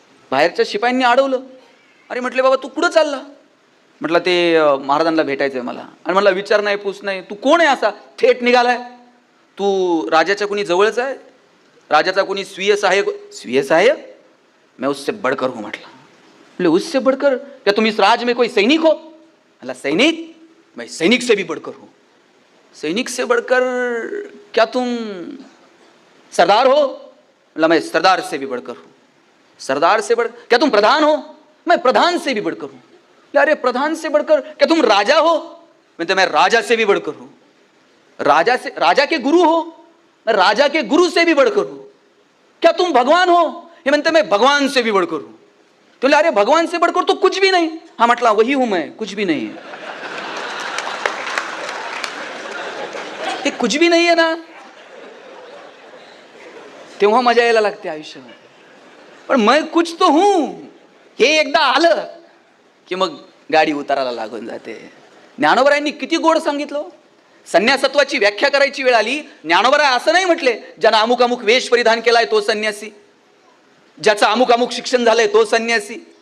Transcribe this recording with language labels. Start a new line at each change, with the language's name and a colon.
Marathi: बाहेरच्या शिपायांनी अडवलं. अरे म्हटले बाबा तू कुठं चालला? म्हटलं ते महाराजांना भेटायचंय मला. आणि म्हटलं विचार नाही पूस नाही, तू कोण आहे असा थेट निघालाय? तू राजाच्या कोणी जवळच आहे? राजाचा कोणी स्वीय सहायक?
Hindi: मैं उससे बढ़कर हूं. म्हटलं उससे बढ़कर? क्या तुम इस राज में कोई सैनिक हो? म्हटलं सैनिक? मैं सैनिक से भी बढ़कर हूं. सैनिक से बढ़कर क्या तुम सरदार हो? मतलब मैं सरदार से भी बढ़कर हूँ. सरदार से बढ़ क्या तुम प्रधान हो? मैं प्रधान से भी बढ़कर हूँ. अरे प्रधान से बढ़कर क्या तुम राजा हो? मैं राजा से भी बढ़कर हूँ. राजा के गुरु हो? मैं राजा के गुरु से भी बढ़कर हूँ. क्या तुम भगवान हो?
Marathi: हे म्हणते
Hindi: मैं भगवान से भी बढ़कर हूँ. तो अरे भगवान से बढ़कर तो कुछ भी नहीं. हाँ म्हटला वही हूं मैं, कुछ भी नहीं है.
Marathi: हे
Hindi: कुछ भी
Marathi: नाही आहे ना, तेव्हा मजा यायला लागते आयुष्यामध्ये. पण
Hindi: मैं कुछ तो हूं
Marathi: हे एकदा आलं की मग गाडी उतारायला लागून जाते. ज्ञानोबरायांनी किती गोड सांगितलं. संन्यासत्वाची व्याख्या करायची वेळ आली, ज्ञानोबराय असं नाही म्हटले ज्यानं अमुक अमुक वेश परिधान केलाय तो संन्यासी, ज्याचं अमुक अमुक शिक्षण झालंय तो संन्यासी.